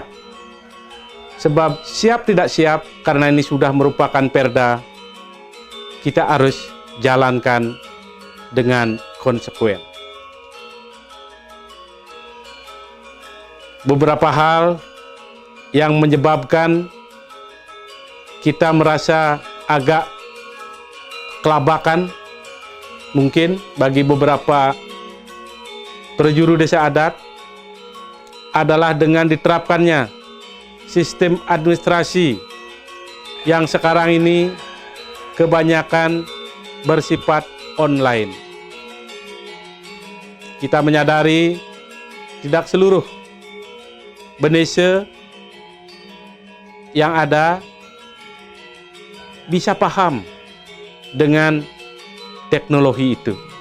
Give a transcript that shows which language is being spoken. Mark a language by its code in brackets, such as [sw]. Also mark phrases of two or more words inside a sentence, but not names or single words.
[id] Sebab siap tidak siap, karena ini sudah merupakan perda, kita harus jalankan dengan konsekuen. Beberapa hal yang menyebabkan kita merasa agak kelabakan mungkin bagi beberapa prajuru desa adat adalah dengan diterapkannya sistem administrasi yang sekarang ini kebanyakan bersifat online. Kita menyadari tidak seluruh Benese yang ada bisa paham dengan teknologi itu.